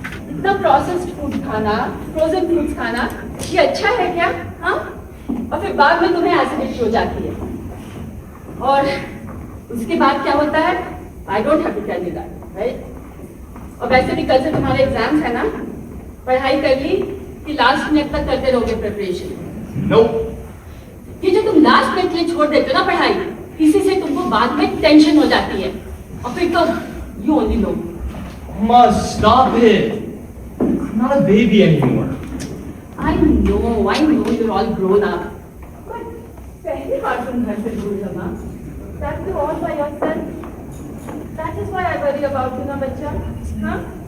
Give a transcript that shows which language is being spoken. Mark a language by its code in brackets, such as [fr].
[hi] इतना processed food खाना, frozen fruits खाना, ये अच्छा है क्या? हाँ? और फिर बाद में तुम्हें एसिडिटी हो जाती है। और उसके बाद क्या होता है? [en] I don't have to tell you that, right? [hi] और वैसे भी कल से तुम्हारे एग्जाम्स है ना? पढ़ाई कर ली कि लास्ट मिनट तक करते रहोगे प्रिपरेशन? [en] No. [hi] ये जो तुम लास्ट मिनट के लिए छोड़ देते हो ना पढ़ाई, इसी से तुमको बाद में टेंशन हो जाती है और फिर तो [en] you only know. Mama, stop it. I'm not a baby anymore. I know you're all grown up. [hi] But पहली बार तुम घर से दूर जमा, [en] that too all by yourself. That is why I worry about you [hi] ना बच्चा, हाँ?